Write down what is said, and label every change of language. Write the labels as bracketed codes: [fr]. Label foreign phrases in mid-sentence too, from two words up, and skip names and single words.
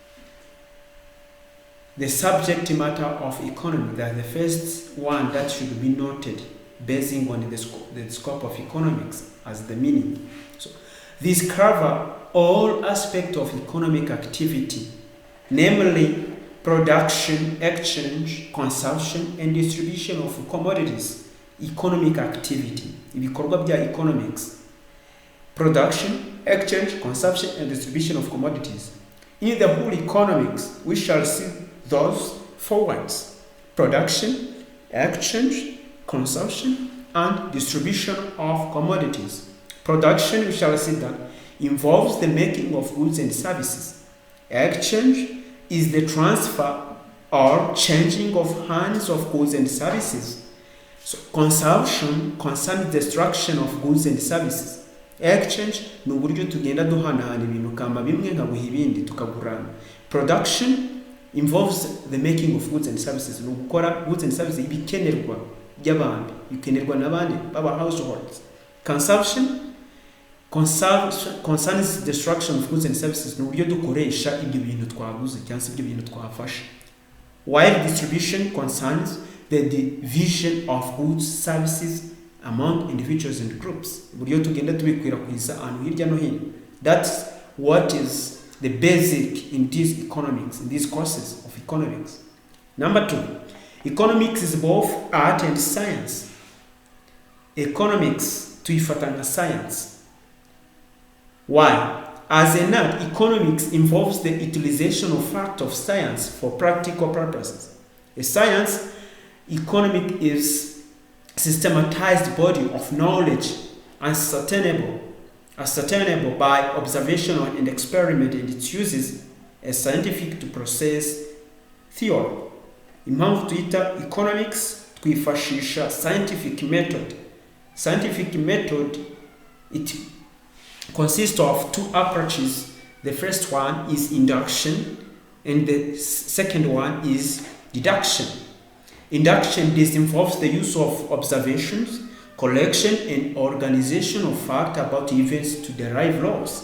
[en] The subject matter of economics, that's the first one that should be noted, basing on the scope of economics as the meaning. So, these cover all aspects of economic activity, namely production, exchange, consumption, and distribution of commodities. Economic activity, [rw] ibikorwa bya [en] economics: production, exchange, consumption, and distribution of commodities. In the whole economics, we shall see those four words: production, exchange, consumption, and distribution of commodities. Production, we shall see that, involves the making of goods and services. Exchange is the transfer or changing of hands of goods and services. So, consumption concerns the destruction of goods and services. [rw] Exchange ni uburyo tugenda duhanahana ibintu kama bimwe nkaguha ibindi tukagurana. [en] Production involves the making of goods and services. [rw] Ni gukora [en] goods and services [rw] ibikenerwa by'abantu, bikenerwa n'abandi baba households. [en] Consumption concerns destruction of goods and services. [rw] Ni uburyo dukoresha ibyo bintu twaguze cyangwa se ibyo bintu twafashe. [en] While distribution concerns the division of goods, services among individuals and groups. [rw] Buryo tugenda tubikwirakwiza ahantu hirya no hino. [en] That's what is the basic in these economics, in these courses of economics. Number 2, economics is both art and science. [rw] Economics tuifatanga science. [en] Why? As an art, economics involves the utilization of fact of science for practical purposes. A science, economic is systematized body of knowledge ascertainable by observation and experiment, and it uses a scientific to process theory. [rw] Impamvu tuyita economics twifashisha [en] scientific method. Scientific method, it consists of two approaches. The first one is induction and the second one is deduction. Induction, this involves the use of observations, collection, and organization of facts about events to derive laws.